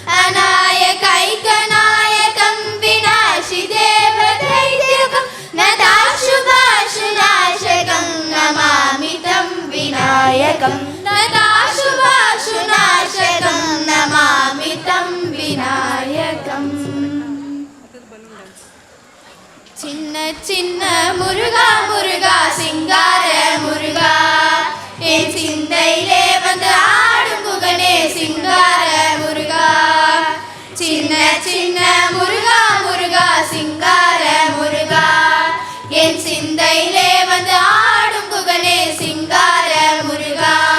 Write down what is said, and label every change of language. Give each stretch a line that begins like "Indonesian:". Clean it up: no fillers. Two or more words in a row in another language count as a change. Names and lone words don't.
Sanskrit: अनायकैकनायकं विनाशिदेवदैत्यकं नदाशुभाशुनाशकं नमामि तं विनायकं नदाशुभाशुनाशकं नमामि तं विनायकम्
Tamil: சின்ன சின்ன முருகா முருகா சிங்கார முருகா என் சிந்தையிலே வந்து ஆடும் குகனே சிங்கார முருகா சின்ன சின்ன முருகா முருகா சிங்கார முருகா என் சிந்தையிலே வந்து ஆடும் குகனே சிங்கார முருகா